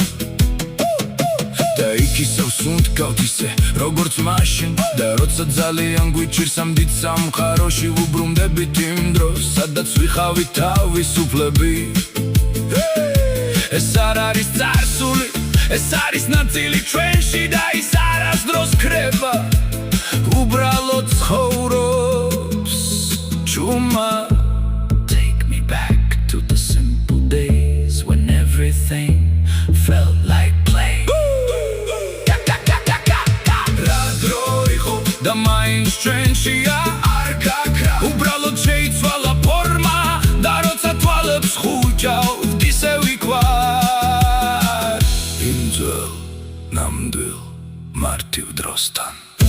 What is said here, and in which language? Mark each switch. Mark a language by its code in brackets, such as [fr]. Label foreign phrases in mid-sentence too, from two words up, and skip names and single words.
[ka] და იქ ისევ სუნთქავთ ისე, როგორც მაშინ, და როცა ძალიან გვიჭირს ამ დიდ სამყაროში, ვუბრუნდებით იმ დროს, სადაც ვიხავით თავისუფლები. ეს არ არის წარსული, ეს არის ნაწილი ჩვენში და ის არასდროს ქრება, უბრალოდ ცხოვრობს ჩუმა. [en] Take me back to the simple days when everything felt like play. [ka] რა დრო იყო და მაინც ჩვენშია არ გაქრა, უბრალოდ შეიცვალა ფორმა და როცა თვალებს ხუჭავთ ისევ იქ ვარ იმ ძველ ნამდვილ მარტივ დროსთან.